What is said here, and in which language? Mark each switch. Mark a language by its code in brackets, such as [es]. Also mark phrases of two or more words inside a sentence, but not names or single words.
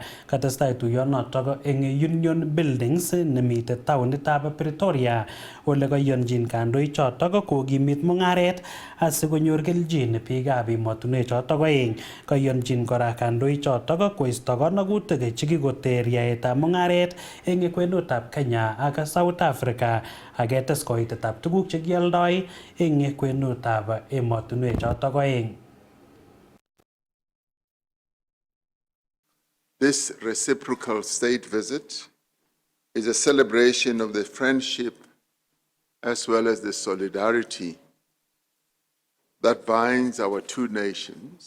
[kln] Katestai tuyonotok eng Union Buildings nemite taonitab Pretoria ole kayonjin kandoik chotok kokimit mungaret asikonyor keljin biikab emotinwek chotok oeng. Kayonjin kora kandoik chotok koisto konogutik chekikoter yaetab mungaret eng kwenutab Kenya ak South Africa aketes koitetab tuguk chekioldoi eng kwenutab emotinwek chotok oeng. [en] This reciprocal state visit is a celebration of the friendship as well as the solidarity that binds our two nations.